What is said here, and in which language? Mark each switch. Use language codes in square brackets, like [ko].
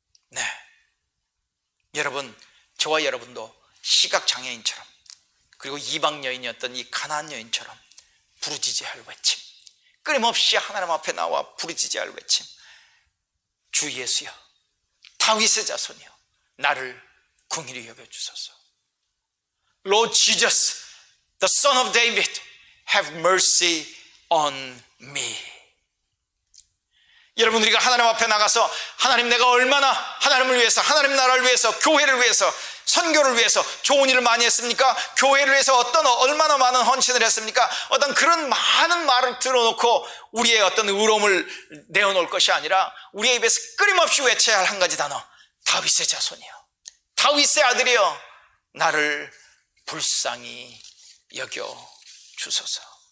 [ko] 네, 여러분, 저와 여러분도 시각장애인처럼, 그리고 이방 여인이었던 이 가나안 여인처럼 부르짖어야 할 외침, 끊임없이 하나님 앞에 나와 부르짖어야 할 외침, 주 예수여 다윗의 자손이여 나를 긍휼히 여겨주소서. [en] Lord Jesus, the Son of David, have mercy on me. [ko] 여러분, 우리가 하나님 앞에 나가서 하나님, 내가 얼마나 하나님을 위해서, 하나님 나라를 위해서, 교회를 위해서, 선교를 위해서 좋은 일을 많이 했습니까? 교회를 위해서 얼마나 많은 헌신을 했습니까? 어떤 그런 많은 말을 들어놓고 우리의 어떤 의로움을 내어놓을 것이 아니라 우리의 입에서 끊임없이 외쳐야 할 한 가지 단어, 다윗의 자손이여, 다윗의 아들이여, 나를 불쌍히 여겨 주소서.